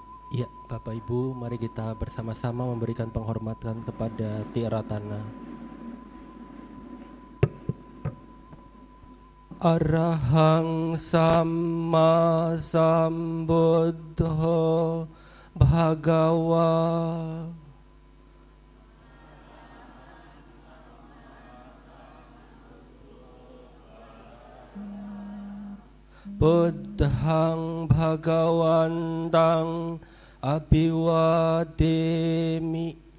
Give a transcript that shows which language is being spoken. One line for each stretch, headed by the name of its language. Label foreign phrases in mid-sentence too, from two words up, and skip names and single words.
Indonesian: Ya, Bapak Ibu, mari kita bersama-sama memberikan penghormatan kepada Tiratana.
Pali: Arahang Samma Sambuddho Bhagawa Buddhang Bhagawantang Abhiwademi.